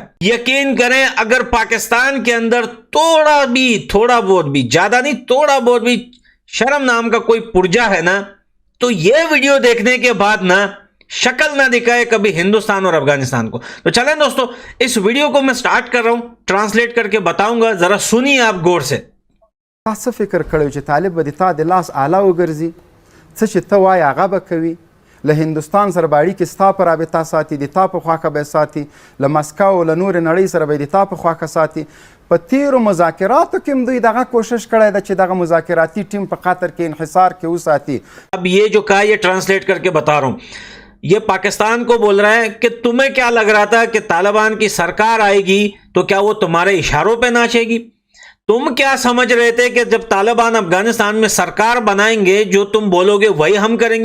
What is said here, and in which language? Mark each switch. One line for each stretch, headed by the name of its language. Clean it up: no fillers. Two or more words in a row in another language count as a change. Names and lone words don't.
Hindi: यकीन करें अगर पाकिस्तान के अंदर थोड़ा बहुत भी, ज्यादा नहीं, थोड़ा बहुत भी शर्म नाम का कोई पुर्जा है ना, तो ये वीडियो देखने के बाद ना शक्ल ना दिखाए कभी हिंदुस्तान और अफगानिस्तान को। तो चलें दोस्तों, इस वीडियो को मैं स्टार्ट कर रहा हूं, ट्रांसलेट करके बताऊंगा, जरा सुनिए आप गौर से।
Pashto: څه فکر کړی چې طالب به د تا د لاس آله وګرځي، څه چې ته وایې هغه به کوي، له هندوستان سره به اړیکې ستا په رابطه ساتي، د تا په خواکه به ساتي، له مسکو له نورې نړۍ سره به د تا په خواکه ساتي. په تیرو مذاکراتو کې هم دوی دغه کوشش کړی ده چې دغه مذاکراتي ټیم په قطر کې انحصار کې وساتي.
Hindi: अब ये जो कहा ये ट्रांसलेट करके बता रहा हूं, ये पाकिस्तान को बोल रहा है कि तुम्हें क्या लग रहा था कि तालिबान की सरकार आएगी तो क्या वो तुम्हारे इशारों पे नाचेगी? तुम क्या समझ रहे थे कि जब तालिबान अफगानिस्तान में सरकार बनाएंगे जो तुम बोलोगे वही हम करेंगे?